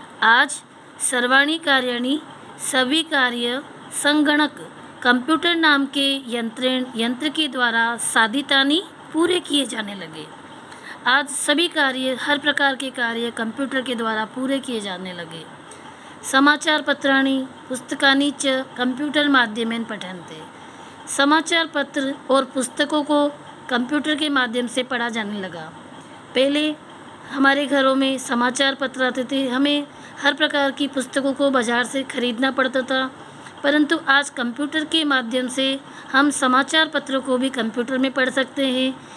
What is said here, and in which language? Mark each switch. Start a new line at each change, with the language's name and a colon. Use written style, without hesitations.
Hindi: आज
Sanskrit: सर्वाणि कार्याणि,
Hindi: सभी कार्य संगणक कंप्यूटर नाम के यंत्र के द्वारा
Sanskrit: साधितानि
Hindi: पूरे किए जाने लगे। आज सभी कार्य, हर प्रकार के कार्य कंप्यूटर के द्वारा पूरे किए जाने लगे।
Sanskrit: समाचारपत्राणि पुस्तकानि च कंप्यूटर माध्यमेन पठन्ते।
Hindi: समाचार पत्र और पुस्तकों को कंप्यूटर के माध्यम से पढ़ा जाने लगा। पहले हमारे घरों में समाचार पत्र आते थे, हमें हर प्रकार की पुस्तकों को बाज़ार से खरीदना पड़ता था, परंतु आज कंप्यूटर के माध्यम से हम समाचार पत्रों को भी कंप्यूटर में पढ़ सकते हैं।